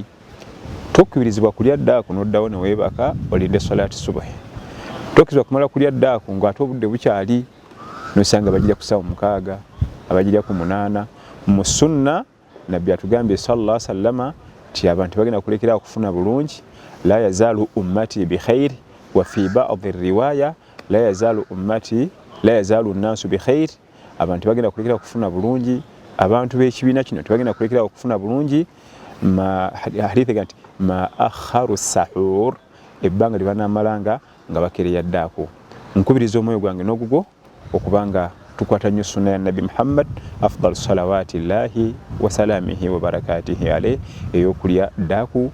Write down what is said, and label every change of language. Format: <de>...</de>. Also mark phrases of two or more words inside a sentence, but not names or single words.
<lg>Tokkirizibwa kulya ddaaku n'oddawo ne weebaka olinde salaati subuhi. Tokkirizibwa kumala kulya ddaaku ng'ate obudde bukyali n'osanga bagirya ku ssaawa 6, abagirya ku 8. Mu sunna Nabbi atugambye</lg> <ar>صلى الله عليه وسلم</ar> <lg>ti abantu bagenda kulekera okufuna bulungi.</lg> <ar>لا يزال أمتي بخير وفي بعض رواية لا يزال الناس بخير.</ar> <lg>Abantu bagenda kulekera okufuna bulungi, abantu b'ekibiina kino tebagenda kulekera okufuna bulungi. Hadithi ganti</lg> <ar>ما أخروا السحور,</ar> <lg>ebbanga lye banaamalanga nga bakeereya ddaaku. Nkubiriza omwoyo gwange n'ogugwo okubanga tukwata nnyo sunna ya Nabbi Muhammad</lg> <ar>أفضل صلوات الله وسلامه وبركاته عليه,</ar> <lg>ey'okulya ddaaku.</lg>